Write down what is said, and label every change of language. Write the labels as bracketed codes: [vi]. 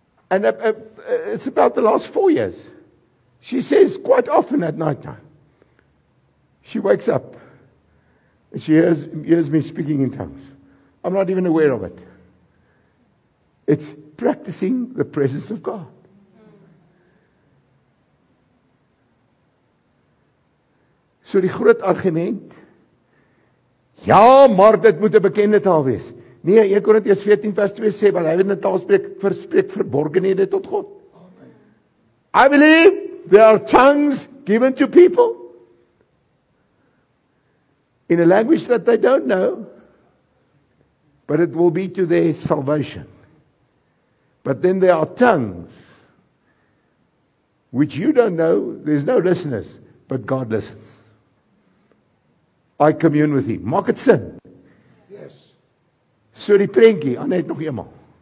[en] And it's about the last 4 years. She says quite often at night time. She wakes up She hears me speaking in tongues. I'm not even aware of it. It's practicing the presence of God. [af] So die groot argument, ja, maar dit moet 'n bekende taal wees. Nee, 1 Korintiërs 14 vers 2 sê, want hy wat in 'n taal spreek verborgenhede tot God. [en] I believe there are tongues given to people in a language that they don't know, but it will be to their salvation. But then there are tongues which you don't know, there's no listeners, but God listens. I commune with Him. [af] Maak dit sin? [en] Yes. [af] So die prentjie, net nog eenmaal.